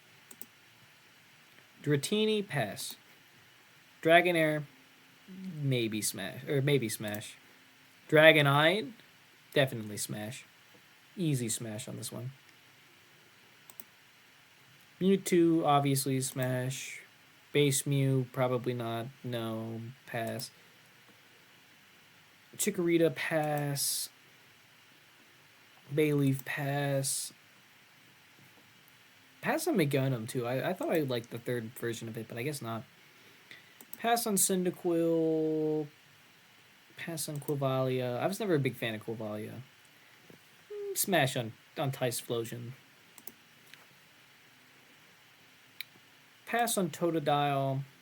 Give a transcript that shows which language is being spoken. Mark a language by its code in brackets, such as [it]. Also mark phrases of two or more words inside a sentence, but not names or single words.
[en] Dratini, pass. Dragonair, maybe smash. Or maybe smash. Dragonite, definitely smash. Easy smash on this one. Mewtwo, obviously smash. Base Mew, probably not. No, pass. Chikorita, pass. Bayleaf, pass. Pass on Meganum, too. I thought I liked the third version of it, but I guess not. Pass on Cyndaquil. Pass on Quavalia. I was never a big fan of Quavalia. Smash on Typhlosion. Pass on Totodile.